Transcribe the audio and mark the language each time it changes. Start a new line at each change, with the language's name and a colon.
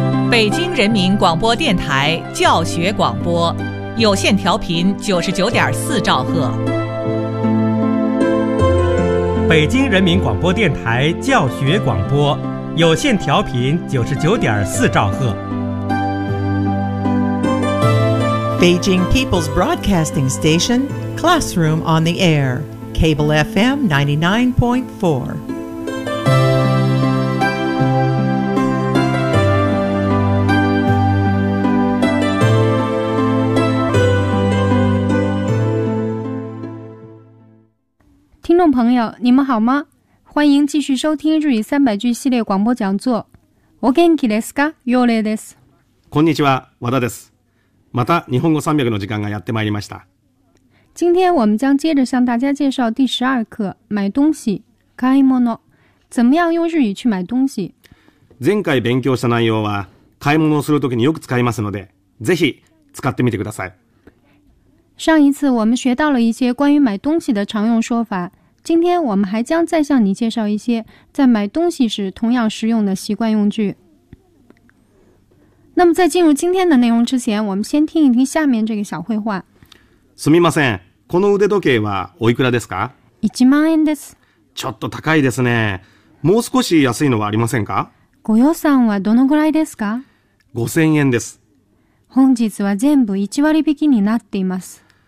Chinese: 北京人民广播电台教学广播，有线调频99.4兆赫。北京人民广播电台教学广播，有线调频99.4兆赫。
English: Beijing People's Broadcasting Station, Classroom on the Air, Cable FM 99.4. Hello,
Chinese: 朋友，你们好吗？欢迎继续收听日语三百句系列广播讲座。
Japanese: お元気ですか？ヨレです。こんにちは、和田です。また日本語三百の時間がやってまいりました。
Chinese: 今天我们将接着向大家介绍第十二课买东西、
Japanese: 買い物。
Chinese: 怎么样用日语去买东西？
Japanese: 前回勉強した内容は買い物をするときによく使いますので、ぜひ使ってみてください。
Chinese: 上一次我们学到了一些关于买东西的常用说法。今天我们还将再向你介绍一些在买东西时同样实用的习惯用具。那么在进入今天的内容之前，我们先听一听下面这个小绘画。
Japanese: すみません、この腕時計はおいくらですか？ 1万円です。ちょっと高いですね。もう少し安いのはありませんか？ご予算はどのぐらいですか？ 5000円です。本日は全部1割引きになっています。